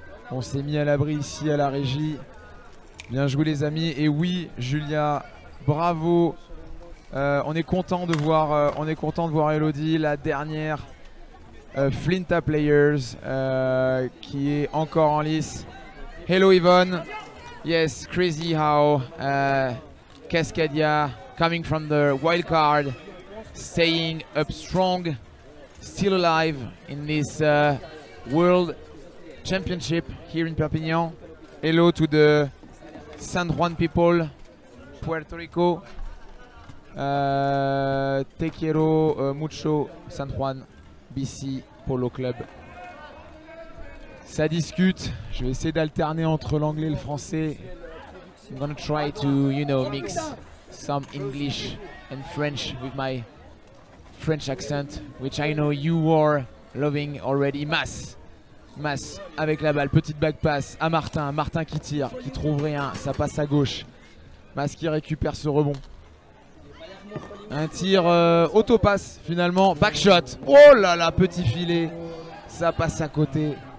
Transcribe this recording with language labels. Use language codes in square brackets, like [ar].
[fr] On s'est mis à l'abri ici à la régie. Bien joué les amis. Et oui, Julia, bravo. On est content de voir Elodie, la dernière Flinta Players qui est encore en lice. [en] Hello Yvonne. Yes, crazy how Cascadia coming from the wild card, staying up strong, still alive in this World Championship here in Perpignan. Hello to the San Juan people, Puerto Rico. [es] Te quiero mucho, San Juan, BC Polo Club. [fr] Ça discute. Je vais essayer d'alterner entre l'anglais et le français. [en] I'm gonna try to, you know, mix some English and French with my French accent, which I know you are loving already. [fr] Mas avec la balle, petite back pass à Martin. Martin qui tire, qui trouve rien, ça passe à gauche. Mas qui récupère ce rebond. Un tir auto-passe finalement, backshot. Oh là là, petit filet, ça passe à côté.